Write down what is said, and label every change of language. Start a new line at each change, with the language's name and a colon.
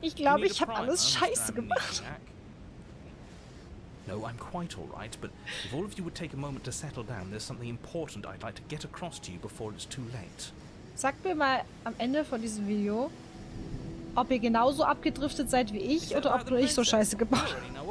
German: Ich glaube, ich habe alles scheiße gemacht.
English: No, I'm quite all right, but if all of you would take a moment to settle down, there's something important I'd like to get across to you before it's too late.
German: Sagt mir mal am Ende von diesem Video, ob ihr genauso abgedriftet seid wie ich oder ob nur ich so scheiße gebaut habe.